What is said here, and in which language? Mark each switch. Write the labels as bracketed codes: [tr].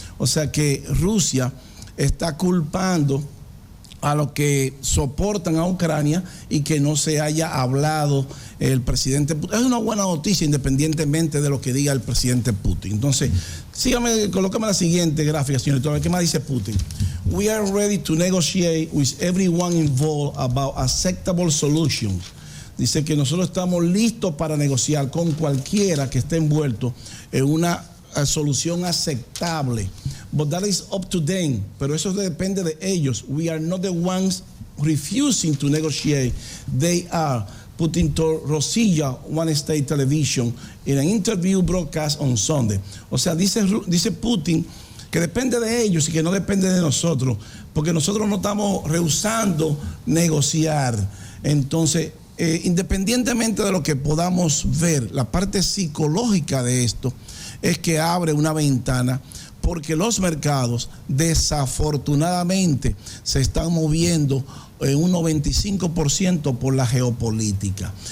[es] O sea que Rusia está culpando a los que soportan a Ucrania y que no se haya hablado el presidente Putin. Es una buena noticia independientemente de lo que diga el presidente Putin. Entonces, colócame la siguiente gráfica, señor. ¿Qué más dice Putin? [en] We are ready to negotiate with everyone involved about acceptable solutions. [es] Dice que nosotros estamos listos para negociar con cualquiera que esté envuelto en una solución aceptable. [en] But that is up to them. [es] Pero eso depende de ellos. [en] We are not the ones refusing to negotiate. They are. Putin told Rossiya One State Television in an interview broadcast on Sunday. [es] O sea, dice Putin que depende de ellos y que no depende de nosotros, porque nosotros no estamos rehusando negociar. Entonces, independientemente de lo que podamos ver, la parte psicológica de esto es que abre una ventana, porque los mercados desafortunadamente se están moviendo en un 95% por la geopolítica.